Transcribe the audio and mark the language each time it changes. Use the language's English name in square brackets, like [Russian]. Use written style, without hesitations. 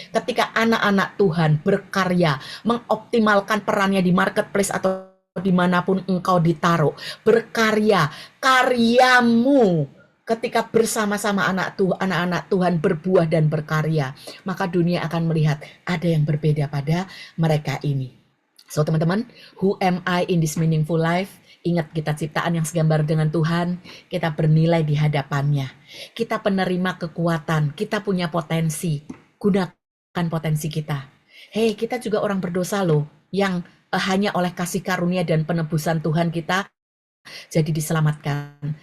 [Indonesian] Ketika anak-anak Tuhan berkarya, mengoptimalkan perannya di marketplace atau dimanapun engkau ditaruh, berkarya, karyamu ketika bersama-sama anak-anak Tuhan berbuah dan berkarya, maka dunia akan melihat ada yang berbeda pada mereka ini. [English] So teman-teman, who am I in this meaningful life? [Indonesian] Ingat, kita ciptaan yang segambar dengan Tuhan, kita bernilai di hadapannya. Kita penerima kekuatan, kita punya potensi. Gunakan potensi kita. Hei, kita juga orang berdosa loh, yang hanya oleh kasih karunia dan penebusan Tuhan kita jadi diselamatkan.